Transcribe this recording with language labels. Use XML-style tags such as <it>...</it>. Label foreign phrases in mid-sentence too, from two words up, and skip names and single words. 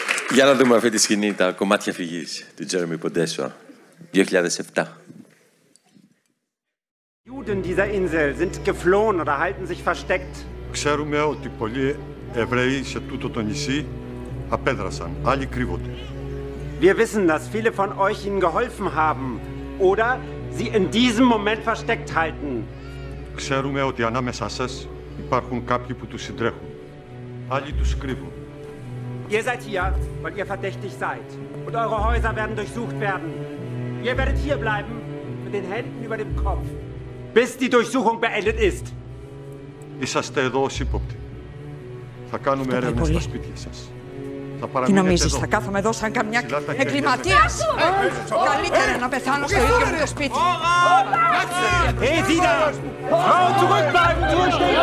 <el>Για να δούμε αυτή τη σκηνή, τα κομμάτια φυγής του Τζέρεμι Ποντέσο, 2007.</el> <de>Juden dieser Insel sind geflohen oder halten sich versteckt.</de> <el>Ξέρουμε ότι πολλοί Εβραίοι σε τούτο το νησί απέδρασαν, άλλοι κρύβονται.</el> <de>Wir wissen, dass viele von euch ihnen geholfen haben oder sie in diesem Moment versteckt halten.</de> <el>Ξέρουμε ότι ανάμεσά σας υπάρχουν κάποιοι που τους συντρέχουν. Άλλοι τους κρύβουν.</el> <de>Ihr seid hier, weil ihr verdächtig seid. Und eure Häuser werden durchsucht werden. Ihr werdet hier bleiben, mit den Händen über dem Kopf, bis die Durchsuchung beendet ist.</de> <el>Είσαστε εδώ ως ύποπτοι. Θα κάνουμε έρευνες στα σπίτια σας. Τι νομίζεις, θα κάθομαι εδώ σαν καμιά εγκληματίας? Καλύτερα να πεθάνω στο ίδιο μου το σπίτι.</el> <de>Hey, Sie da! Frau, zurückbleiben! Zurückstehen!</de>